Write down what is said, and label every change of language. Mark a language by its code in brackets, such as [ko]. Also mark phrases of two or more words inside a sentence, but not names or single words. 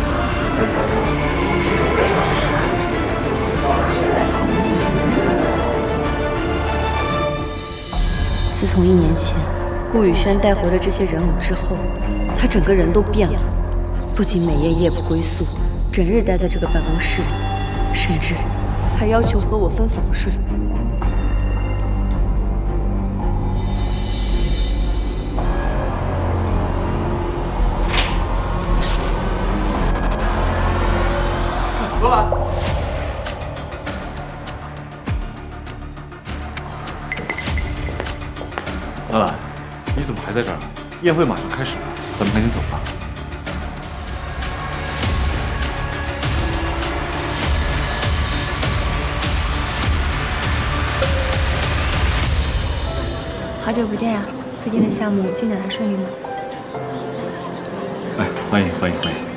[zh] 自從1年前顧宇軒帶回了這些人偶之後，他整個人都變了，不僅每夜夜不歸宿，整日待在這個辦公室裡，甚至還要求和我分房睡。老板，老板，你怎么还在这儿？宴会马上開始了，咱們趕緊走吧。好久不見呀！最近的項目進展還順利嗎？哎，歡迎歡迎歡迎！